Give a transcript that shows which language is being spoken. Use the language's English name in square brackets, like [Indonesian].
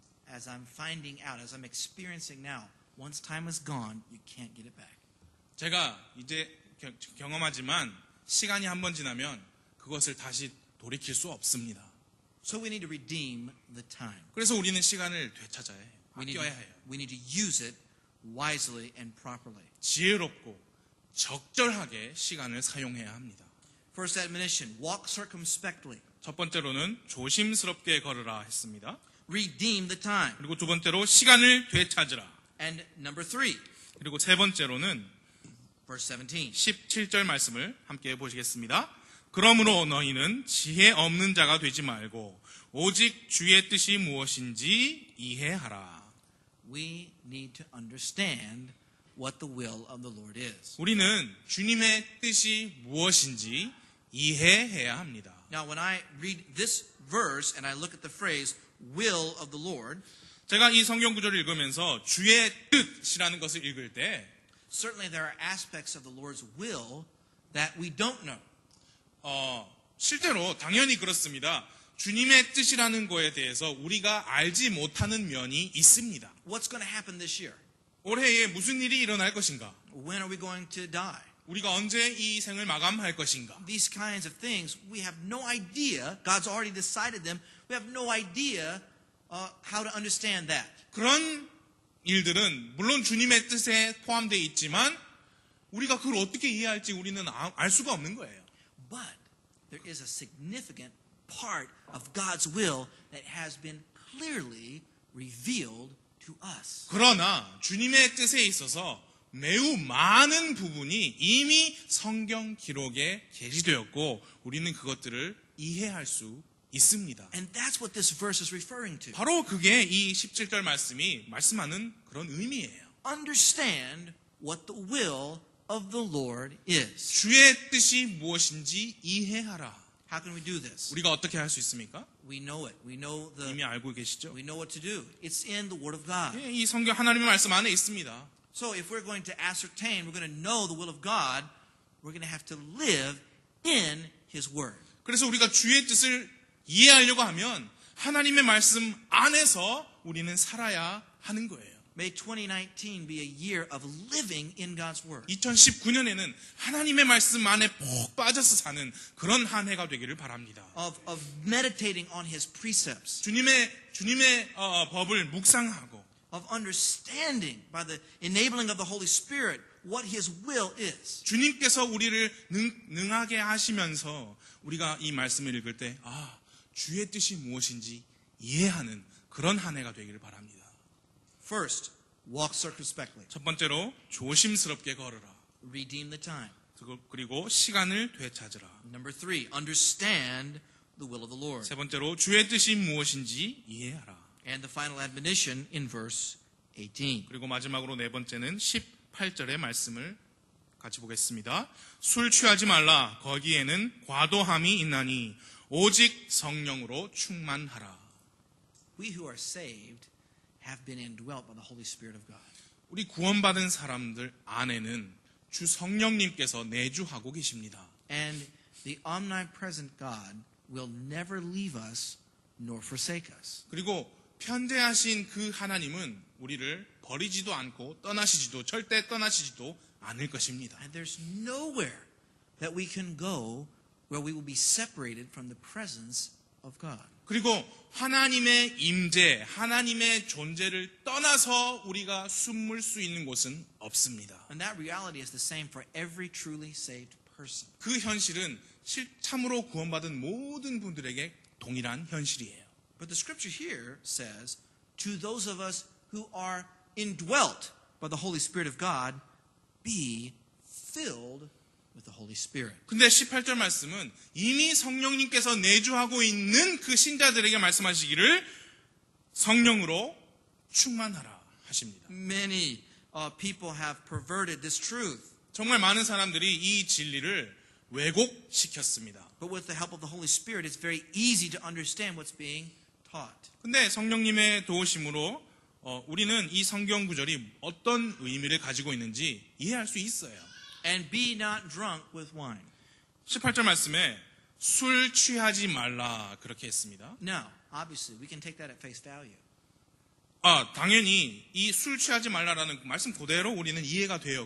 [English] As I'm finding out, as I'm experiencing now, once time is gone, you can't get it back. [Korean] 제가 이제 경험하지만 시간이 한번 지나면 그것을 다시 돌이킬 수 없습니다. [English] So we need to redeem the time. [Korean] 그래서 우리는 시간을 되찾아야 해요. 아껴야 해요. [English] We need to use it wisely and properly. [Korean] 지혜롭고 적절하게 시간을 사용해야 합니다. [English] First admonition, walk circumspectly. [Korean] 첫 번째로는 조심스럽게 걸으라 했습니다. [English] Redeem the time. [Korean] 그리고 두 번째로 시간을 되찾으라. [English] And number 3, [Korean] 그리고 세 번째로는 [English] verse 17. [Korean] 17절 말씀을 함께 보시겠습니다. 그러므로 너희는 지혜 없는 자가 되지 말고 오직 주의 뜻이 무엇인지 이해하라. [English] We need to understand what the will of the Lord is. [Korean] 우리는 주님의 뜻이 무엇인지 이해해야 합니다. [English] Now, when I read this verse and I look at the phrase will of the Lord, [Korean] 제가 이 성경 구절을 읽으면서 주의 뜻이라는 것을 읽을 때 [English] certainly there are aspects of the Lord's will that we don't know. [Korean] 실제로 당연히 그렇습니다. 주님의 뜻이라는 거에 대해서 우리가 알지 못하는 면이 있습니다. [English] What's going to happen this year? [Korean] 올해에 무슨 일이 일어날 것인가? [English] When are we going to die? [Korean] 우리가 언제 이 생을 마감할 것인가? [English] These kinds of things, we have no idea. God's already decided them. We have no idea how to understand that. [Korean] 그런 일들은 물론 주님의 뜻에 포함되어 있지만 우리가 그걸 어떻게 이해할지 우리는 알 수가 없는 거예요. [English] But there is a significant part of God's will that has been clearly revealed to us. [Korean] 그러나 주님의 뜻에 있어서 매우 많은 부분이 이미 성경 기록에 게시되었고 우리는 그것들을 이해할 수 있습니다. [English] And that's what this verse is referring to. [Korean] 바로 그게 이 17절 말씀이 말씀하는 그런 의미예요. [English] Understand what the will of the Lord is. [Korean] 주의 뜻이 무엇인지 이해하라. [English] How can we do this? [Korean] 우리가 어떻게 할 수 있습니까? [English] We know it. We know [Korean] 이미 알고 계시죠? [English] we know what to do. It's in the Word of God. [Korean] 예, 이 성경 하나님의 말씀 안에 있습니다. [English] So if we're going to ascertain, we're going to know the will of God, we're going to have to live in His Word. [Korean] 그래서 우리가 주의 뜻을 이해하려고 하면 하나님의 말씀 안에서 우리는 살아야 하는 거예요. [English] May 2019 be a year of living in God's Word. [Korean] 2019년에는 하나님의 말씀 안에 푹 빠져서 사는 그런 한 해가 되기를 바랍니다. [English] Of meditating on His precepts. [Korean] 주님의 법을 묵상하고 [English] Of understanding by the enabling of the Holy Spirit what His will is. [Korean] 주님께서 우리를 능하게 하시면서 우리가 이 말씀을 읽을 때 주의 뜻이 무엇인지 이해하는 그런 한 해가 되기를 바랍니다. [English] First, walk circumspectly. [Korean] 첫 번째로 조심스럽게 걸으라. [English] Redeem the time. [Korean] 그리고 시간을 되찾으라. [English] Number 3, understand the will of the Lord. [Korean] 세 번째로 주의 뜻이 무엇인지 이해하라. [English] And the final admonition in verse 18. [Korean] 그리고 마지막으로 네 번째는 18절의 말씀을 같이 보겠습니다. 술 취하지 말라. 거기에는 과도함이 있나니 오직 성령으로 충만하라. [English] We who are saved have been indwelt by the Holy Spirit of God. [Korean] 우리 구원받은 사람들 안에는 주 성령님께서 내주하고 계십니다. [English] And the omnipresent God will never leave us nor forsake us. [Korean] 그리고 편대하신 그 하나님은 우리를 버리지도 않고 떠나시지도 절대 떠나시지도 않을 것입니다. [English] And there's nowhere that we can go where we will be separated from the presence of God. [Korean] 그리고 하나님의 임재, 하나님의 존재를 떠나서 우리가 숨을 수 있는 곳은 없습니다. [English] And that reality is the same for every truly saved person. [Korean] 그 현실은 참으로 구원받은 모든 분들에게 동일한 현실이에요. [English] But the scripture here says, to those of us who are indwelt by the Holy Spirit of God, be filled with the Holy Spirit. [Korean] 근데 18절 말씀은 이미 성령님께서 내주하고 있는 그 신자들에게 말씀하시기를 성령으로 충만하라 하십니다. [English] Many people have perverted this truth. [Korean] 정말 많은 사람들이 이 진리를 왜곡시켰습니다. [English] But with the help of the Holy Spirit, it's very easy to understand what's being taught. [Korean] 근데 성령님의 도우심으로 우리는 이 성경 구절이 어떤 의미를 가지고 있는지 이해할 수 있어요. [English] And be not drunk with wine. [Korean] 18절 말씀에 술 취하지 말라 그렇게 했습니다. [English] Now, obviously, we can take that at face value. [Korean] 당연히 이 술 취하지 말라라는 말씀 그대로 우리는 이해가 돼요.